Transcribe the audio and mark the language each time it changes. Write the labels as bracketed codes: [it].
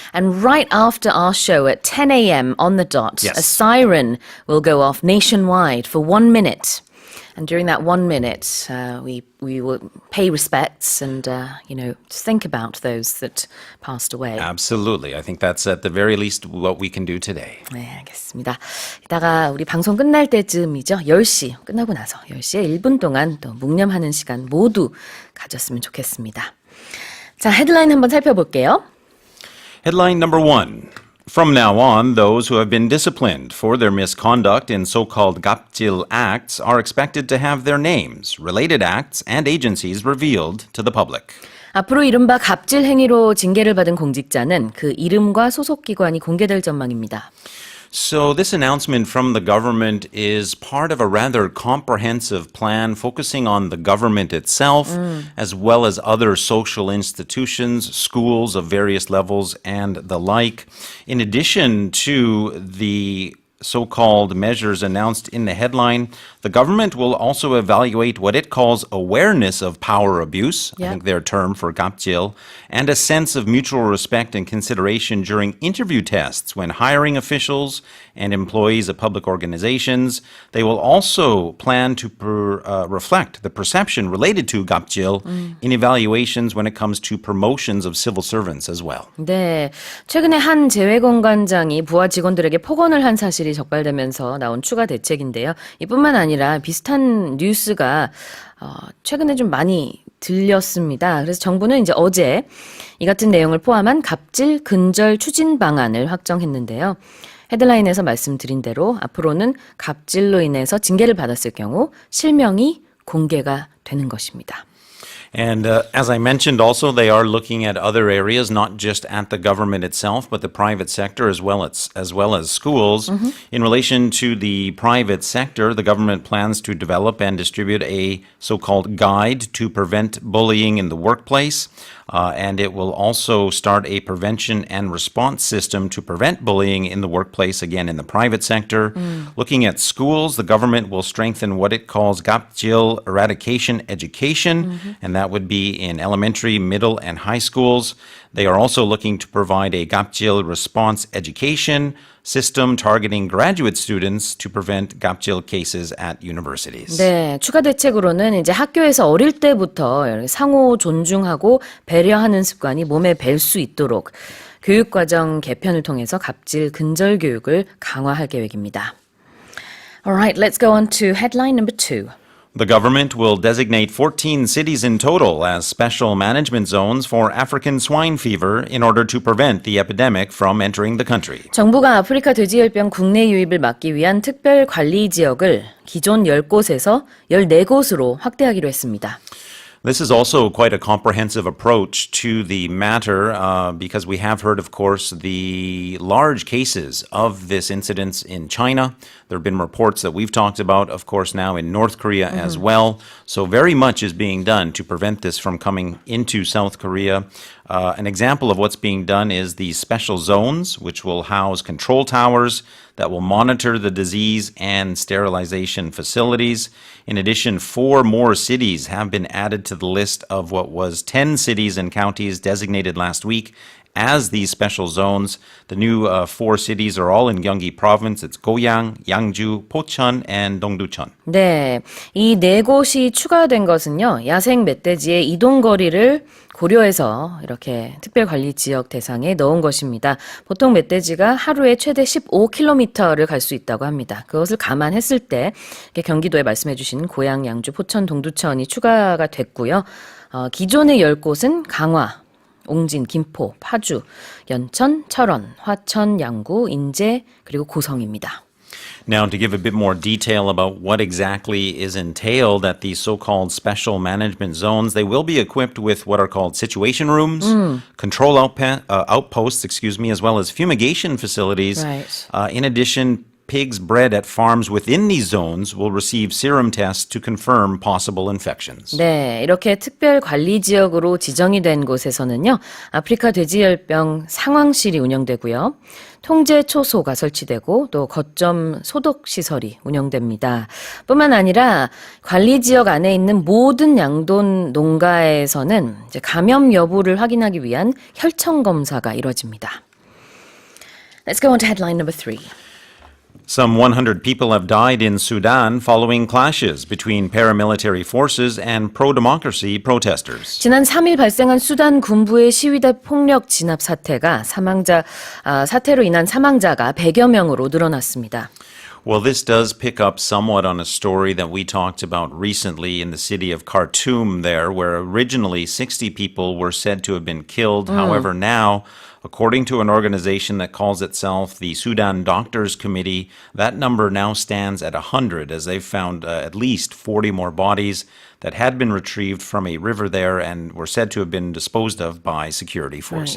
[en] And right after our show at 10 a.m. on the dot, Yes. a siren will go off nationwide for 1 minute. And during that 1 minute, we will pay respects and, just think about those that passed away. Absolutely. I think that's at the very least what we can do today. [ko] 네, 알겠습니다. 이따가 우리 방송 끝날 때쯤이죠. 10시 끝나고 나서 10시에 1분 동안 또 묵념하는 시간 모두 가졌으면 좋겠습니다. 자, 헤드라인 한번 살펴볼게요. [en] Headline number 1. From now on, those who have been disciplined for their misconduct in so-called 갑질 acts are expected to have their names, related acts, and agencies revealed to the public. 앞으로 이른바 갑질 행위로 징계를 받은 공직자는 그 이름과 소속 기관이 공개될 전망입니다. So this announcement from the government is part of a rather comprehensive plan focusing on the government itself, as well as other social institutions, schools of various levels, and the like. In addition to the so-called measures announced in the headline, the government will also evaluate what it calls awareness of power abuse, I think their term for 갑질, and a sense of mutual respect and consideration during interview tests when hiring officials and employees of public organizations. They will also plan to reflect the perception related to 갑질 in evaluations when it comes to promotions of civil servants as well. [ko] 네, 최근에 한 재외공관장이 부하 직원들에게 폭언을 한 사실이 적발되면서 나온 추가 대책인데요. 이뿐만 아니라 비슷한 뉴스가 최근에 좀 많이 들렸습니다. 그래서 정부는 이제 어제 이 같은 내용을 포함한 갑질 근절 추진 방안을 확정했는데요. 헤드라인에서 말씀드린 대로 앞으로는 갑질로 인해서 징계를 받았을 경우 실명이 공개가 되는 것입니다. [en] And as I mentioned also, they are looking at other areas, not just at the government itself, but the private sector as well as schools. In relation to the private sector, the government plans to develop and distribute a so-called guide to prevent bullying in the workplace. And it will also start a prevention and response system to prevent bullying in the workplace, again, in the private sector. Looking at schools, the government will strengthen what it calls 갑질 eradication education, and that would be in elementary, middle, and high schools. They are also looking to provide a 갑질 response education system targeting graduate students to prevent 갑질 cases at universities. [ko] 네, 추가 대책으로는 이제 학교에서 어릴 때부터 상호 존중하고 배려하는 습관이 몸에 뵐 수 있도록 교육과정 개편을 통해서 갑질 근절 교육을 강화할 계획입니다. [en] Alright, let's go on to headline number 2. The government will designate 14 cities in total as special management zones for African swine fever in order to prevent the epidemic from entering the country. [ko] 정부가 아프리카 돼지열병 국내 유입을 막기 위한 특별 관리 지역을 기존 10곳에서 14곳으로 확대하기로 했습니다. [en] This is also quite a comprehensive approach to the matter because we have heard, of course, the large cases of this incidence in China. There have been reports that we've talked about, of course, now in North Korea as well. So very much is being done to prevent this from coming into South Korea. An example of what's being done is the special zones, which will house control towers that will monitor the disease and sterilization facilities. In addition, 4 more cities have been added to the list of what was 10 cities and counties designated last week as these special zones. The new 4 cities are all in Gyeonggi province. It's Goyang, Yangju, Pocheon, and Dongducheon. [ko] 네, 이 4곳이 추가된 것은요. 야생 멧돼지의 이동 거리를 고려해서 이렇게 특별관리 지역 대상에 넣은 것입니다. 보통 멧돼지가 하루에 최대 15km를 갈 수 있다고 합니다. 그것을 감안했을 때 경기도에 말씀해 주신 고양, 양주, 포천, 동두천이 추가가 됐고요. 기존의 10곳은 강화, 옹진, 김포, 파주, 연천, 철원, 화천, 양구, 인제, 그리고 고성입니다. [en] Now, to give a bit more detail about what exactly is entailed at these so-called special management zones, they will be equipped with what are called situation rooms, control outposts, as well as fumigation facilities. Right. In addition, pigs bred at farms within these zones will receive serum tests to confirm possible infections. [ko] 네, 이렇게 특별 관리 지역으로 지정이 된 곳에서는요. 아프리카 돼지열병 상황실이 운영되고요. 통제 초소가 설치되고 또 거점 소독 시설이 운영됩니다. 뿐만 아니라 관리 지역 안에 있는 모든 양돈 농가에서는 이제 감염 여부를 확인하기 위한 혈청 검사가 이뤄집니다. [en] Let's go on to headline number 3. Some 100 people have died in Sudan following clashes between paramilitary forces and pro-democracy protesters. [ko] 지난 3일 발생한 수단 군부의 시위대 폭력 진압 사태로 인한 사망자가 100여 명으로 늘어났습니다. [en] Well, this does pick up somewhat on a story that we talked about recently in the city of Khartoum there, where originally 60 people were said to have been killed. However, now, according to an organization that calls itself the Sudan Doctors Committee, that number now stands at 100 as they've found at least 40 more bodies that had been retrieved from a river there and were said to have been disposed of by security forces.